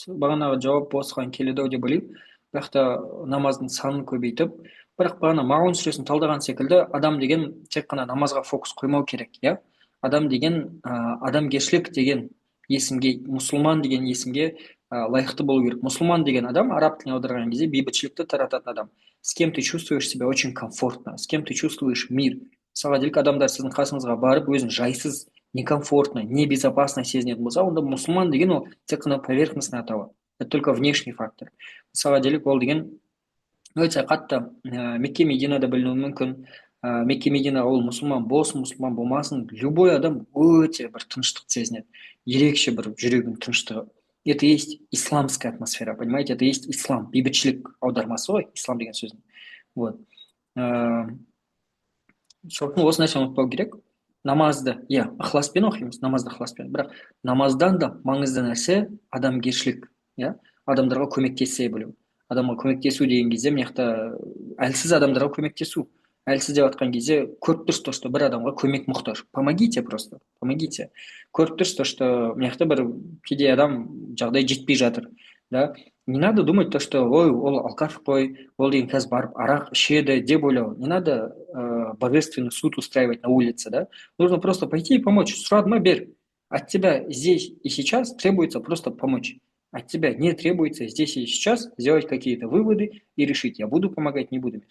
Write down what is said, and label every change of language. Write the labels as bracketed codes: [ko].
[kk] Бағанағы жауап осыған келеді-ау деп ойлаймын. Бірақ та намаздың санын көбейтіп, бірақ бағана Маун сүресін талдаған секілді, адам деген тек қана намазға фокус қоймау керек, иә? Адам деген адамгершілік деген есімге, мұсылман деген есімге лайықты болу керек. Мұсылман деген адам араб тіліне аударған кезде бейбітшілікті тарататын адам. [ru] С кем ты чувствуешь себя очень комфортно, с кем ты чувствуешь мир. [kk] Мысалға делік адамдар сіздің қасыңызға барып өзін жайсыз, некомфортно, небезопасно сезінетін болса, онда мұсылман деген ол тек қана поверхностный атауы. [ru] Это только внешний фактор. [kk] Мысалға делік ол деген өте қатты Мекке Мединада білінуі мүмкін. Мекке Медина ол мұсылман болсын, мұсылман болмасын, любой адам өте бір тыныштық сезінеді. Ерекше бір жүрегінің тыныштығы. [ru] Это есть исламская атмосфера, понимаете? Это есть ислам. [kk] Бейбітшілік аудармасы ғой, ислам деген сөздің. Вот. Сондықтан осы нәрсені ұмытпау керек. Намазды, иә, ықыласпен оқимыз, намазды ықыласпен. Бірақ намаздан да маңызды нәрсе адамгершілік, иә, адамдарға көмектесе білу. Адамға көмектесу деген кезде мына жақта әлсіз адамдарға көмектесу. Әлсіз деп жатқан кезде көріп тұрсыз то, что бір адамға көмек мұқтаж. [ru] Помогите просто, помогите. [kk] Көріп тұрсыз то, что мына жақта бір кейде адам жағдай жетпей жатыр, да. Не надо думать то, что ой, ол алкаш қой, ол деген қазір барып арақ ішеді деп ойлау. [ru] Не надо божественный суд устраивать на улице, да. Нужно просто пойти и помочь. Сұрады ма, бер. От тебя здесь и сейчас требуется просто помочь. От тебя не требуется здесь и сейчас сделать какие-то выводы и решить, я буду помогать, не буду.